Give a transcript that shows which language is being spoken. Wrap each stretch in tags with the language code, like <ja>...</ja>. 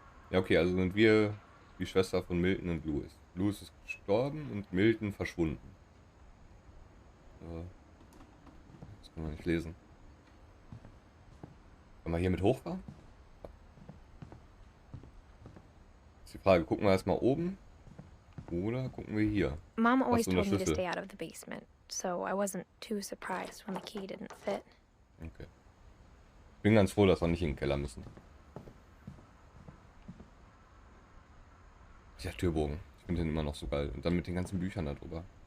<de>Ja, okay, also sind wir die Schwester von Milton und Louis. Louis ist gestorben und Milton verschwunden. Das kann man nicht lesen. Wollen wir hier mit hochfahren? Ist die Frage, gucken wir erstmal oben oder gucken wir hier?</de> <en>Mom always</en> <de>so eine</de> <en>told me to</en> <de>Schüssel.</de> <en>stay out of the basement, so I wasn't too surprised when the key didn't fit. Okay.</en> <de>Ich bin ganz froh, dass wir nicht in den Keller müssen. Dieser Türbogen. Ich finde den immer noch so geil. Und dann mit den ganzen Büchern da drüber.</de>